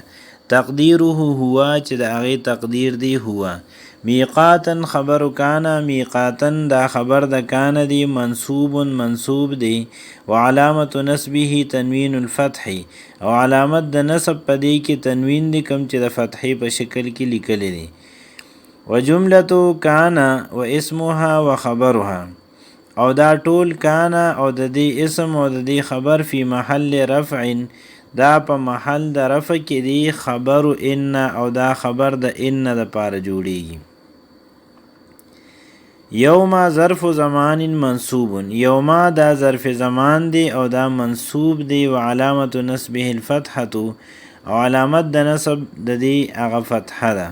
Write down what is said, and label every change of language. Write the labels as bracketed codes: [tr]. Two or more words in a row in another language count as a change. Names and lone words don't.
[ar] تقدیره هو، [ps] چې د هغې تقدیر دی هو. [ar] میقاتا خبر کان، [ps] میقاتن دا خبر د کان دی، منصوب منصوب دی، [ar] و علامت نصبه تنوین الفتح، [ps] او علامت د نصب پدی کې تنوین دی کم چې د فتحې په شکل کې لیکلی دی. [ar] و جملة کان و اسمها و خبرها، [ps] او دا ټول کان او د دې اسم او د دې خبر [ar] فی محل رفع، [ps] دا په محل د رفع کې دی. [ar] خبر ان، [ps] او دا خبر د ان د پاره جوړیږي. [ar] یوم ظرف زمان منصوب، [ps] یوم دا ظرف زمان دی او دا منصوب دی، [ar] و علامت نصبه الفتحة، [ps] او علامت د نصب د دې هغه فتحه ده.